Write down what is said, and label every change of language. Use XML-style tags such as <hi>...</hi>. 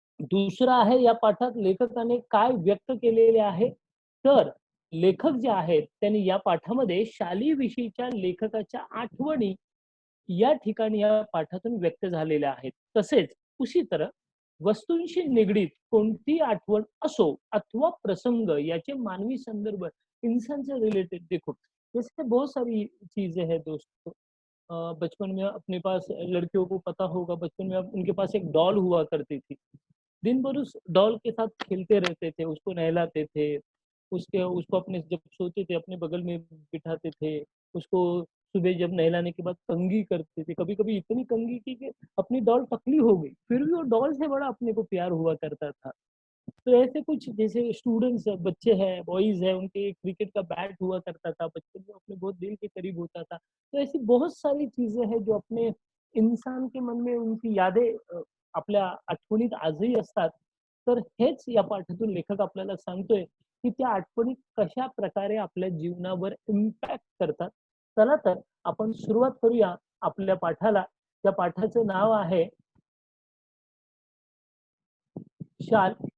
<mr>दुसरं आहे, या पाठात लेखकाने काय व्यक्त केलेले आहे, तर लेखक जे आहेत त्यांनी या पाठामध्ये शाली विषयीच्या लेखकाच्या आठवणी या ठिकाणी या पाठातून व्यक्त झालेल्या आहेत. तसेच</mr> <hi>उसी तरह</hi> <mr>वस्तूंशी निगडीत कोणती आठवण असो अथवा प्रसंग, याचे मानवी संदर्भ,</mr> <hi>इंसान से रिलेटेड. देखो जैसे बहुत सारी चीजें हैं दोस्तों. बचपन में अपने पास लड़कियों को पता होगा, बचपन में उनके पास एक डॉल हुआ करती थी. दिन भर उस डॉल के साथ खेलते रहते थे, उसको नहलाते थे, उसको अपने जब सोते थे अपने बगल में बिठाते थे, उसको सुबह जब नहलाने के बाद कंघी करते थे. कभी कभी इतनी कंघी की कि अपनी डॉल पतली हो गई, फिर भी वो डॉल से बड़ा अपने को प्यार हुआ करता था. तो ऐसे कुछ जैसे स्टूडेंट्स है, बच्चे हैं, बॉयज है, उनके क्रिकेट का बैट हुआ करता था, बच्चे जो अपने बहुत दिल के करीब होता था. तो ऐसी बहुत सारी चीजें हैं जो अपने इंसान के मन में उनकी यादें</hi> <mr>आपल्या आठवणीत आजही असतात. तर हेच या पाठातून लेखक आपल्याला सांगतोय की त्या आठवणी कशा प्रकारे आपल्या जीवनावर इम्पॅक्ट करतात. चला तर आपण सुरुवात करूया आपल्या पाठाला. त्या पाठाचं नाव आहे शाल.</mr>